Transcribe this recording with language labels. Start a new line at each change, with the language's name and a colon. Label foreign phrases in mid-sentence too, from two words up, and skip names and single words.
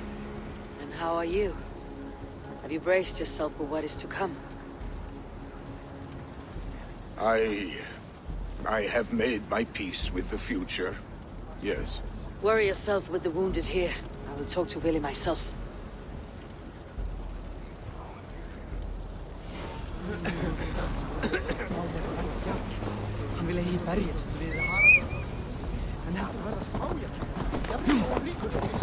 English: And how are you? Have you braced yourself for what is to come? I have made my peace with the future. Yes. Worry yourself with the wounded here. I will talk to Vili myself.
Icelandic: Hann vil eigi berjast við Harald. En heldur verða smája.